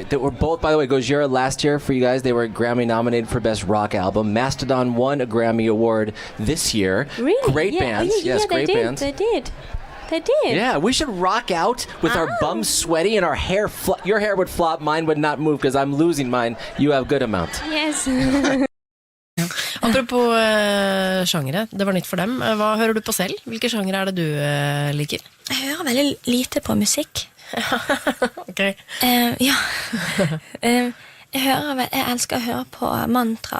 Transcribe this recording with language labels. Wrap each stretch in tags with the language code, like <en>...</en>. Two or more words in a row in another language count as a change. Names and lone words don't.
<en>They were both, by the way, Gojira last year for you guys. They were Grammy nominated for Best Rock Album. Mastodon won a Grammy Award this year. Really? Great bands. Yes, great bands. They did. Yeah, we should rock out with our bums sweaty and our hair. Your hair would flop, mine would not move because I'm losing mine. You have good amount. Yes.</en> <no>Apropos sjangere, det var nytt for dem. Hva hører du på selv? Hvilke sjangere er det du liker? Jeg hører veldig lite på musikk. Ok. Ja. Jeg elsker å høre på mantra.</no>